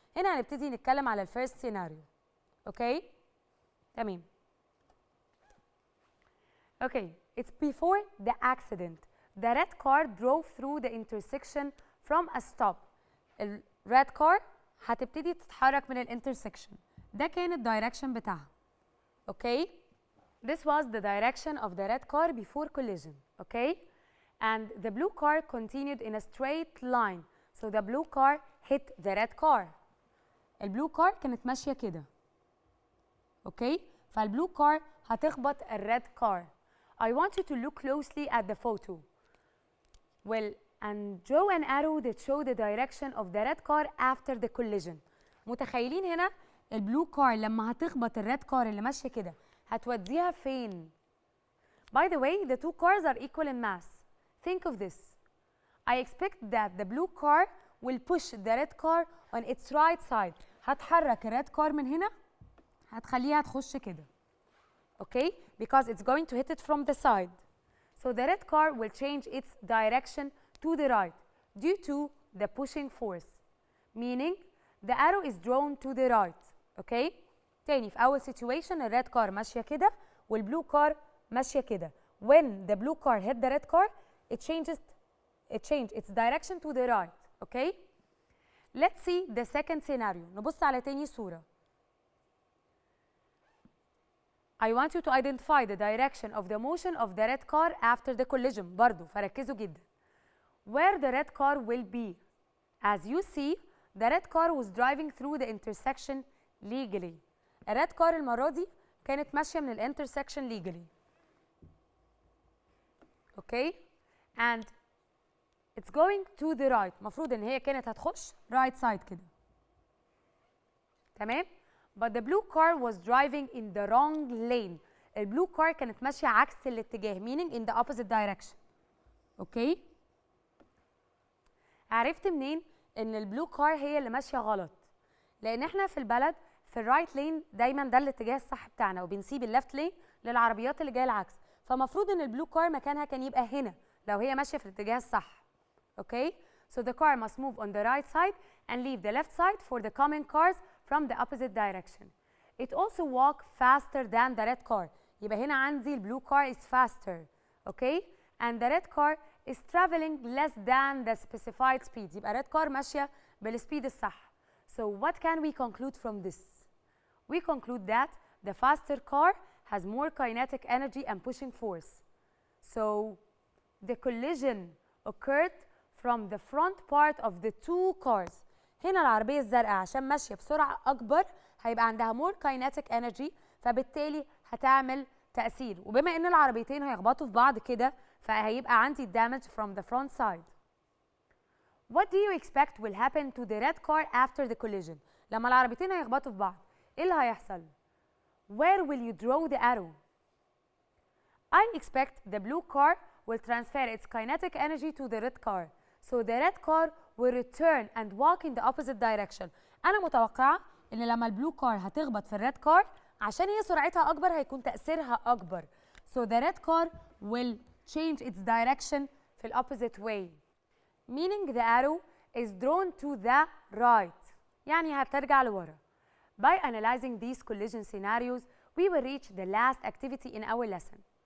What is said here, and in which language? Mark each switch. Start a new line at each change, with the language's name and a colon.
Arabic: هنا هنبتدي نتكلم على الفيرست سيناريو. اوكي؟ تمام.
English: Okay, it's before the accident. The red car drove through the intersection from a stop.
Arabic: ال red car هتبتدي تتحرك من ال intersection. ده كان الدايركشن بتاعها. Okay?
English: This was the direction of the red car before collision. Okay? And the blue car continued in a straight line. So the blue car hit the red car.
Arabic: البلو كار كانت ماشية كده.
English: Okay?
Arabic: فالبلو كار هتخبط الريد كار.
English: I want you to look closely at the photo. Well, and draw an arrow that show the direction of the red car after the collision.
Arabic: متخيلين هنا البلو كار لما هتخبط الريد كار اللي ماشية كده هتوديها فين؟
English: By the way, the 2 cars are equal in mass. Think of this. I expect that the blue car will push the red car on its right side.
Arabic: هتحرك الريد كار من هنا هتخليها تخش كده.
English: Okay? Because it's going to hit it from the side. So the red car will change its direction to the right due to the pushing force. Meaning the arrow is drawn to the right. Okay?
Arabic: تاني في أول situation الريد كار ماشية كده والبلو كار ماشية كده.
English: When the blue car hit the red car, it changed its direction to the right. Okay? Let's see the second scenario.
Arabic: نبص على تاني صورة.
English: I want you to identify the direction of the motion of the red car after the collision.
Arabic: برضو فركزوا جدا.
English: Where the red car will be. As you see, the red car was driving through the intersection legally.
Arabic: الريد كار المرة دي كانت ماشية من ال intersection legally.
English: Okay? And it's going to the right.
Arabic: مفروض ان هي كانت هتخش right side كده.
English: تمام؟ But the blue car was driving in the wrong lane.
Arabic: البلو كار كانت ماشية عكس الاتجاه
English: meaning in the opposite direction. Okay?
Arabic: عرفت منين ان البلو كار هي اللي ماشية غلط؟ لان احنا في البلد في الرايت لين دايما ده الاتجاه الصح بتاعنا وبنسيب الليفت لين للعربيات اللي جايه العكس. فمفروض ان البلو كار مكانها كان يبقى هنا لو هي ماشيه في الاتجاه الصح.
English: Okay? So the car must move on the right side and leave the left side for the coming cars from the opposite direction. It also walk faster than the red car.
Arabic: يبقى هنا عندي البلو
English: car is faster. Okay? And the red car is traveling less than the specified speed.
Arabic: يبقى red car ماشيه بالسبيد الصح.
English: So what can we conclude from this? We conclude that the faster car has more kinetic energy and pushing force. So the collision occurred from the front part of the two cars.
Arabic: هنا العربية الزرقاء عشان ماشية بسرعة أكبر هيبقى عندها
English: more kinetic energy،
Arabic: فبالتالي هتعمل تأثير، وبما إن العربيتين هيخبطوا في بعض كده فهيبقى عندي
English: damage from the front side. What do you expect will happen to the red car after the collision؟
Arabic: لما العربيتين هيخبطوا في بعض إيه اللي هيحصل؟
English: Where will you draw the arrow؟ I expect the blue car will transfer its kinetic energy to the red car. So the red car will return and walk in the opposite direction.
Arabic: أنا متوقعة إن لما البلو كار هتخبط في الريد كار عشان هي سرعتها أكبر هيكون تأثيرها أكبر.
English: So the red car will change its direction
Arabic: في ال
English: opposite way. Meaning the arrow is drawn to the right.
Arabic: يعني هترجع لورا.
English: By analyzing these collision scenarios, we will reach the last activity in our lesson.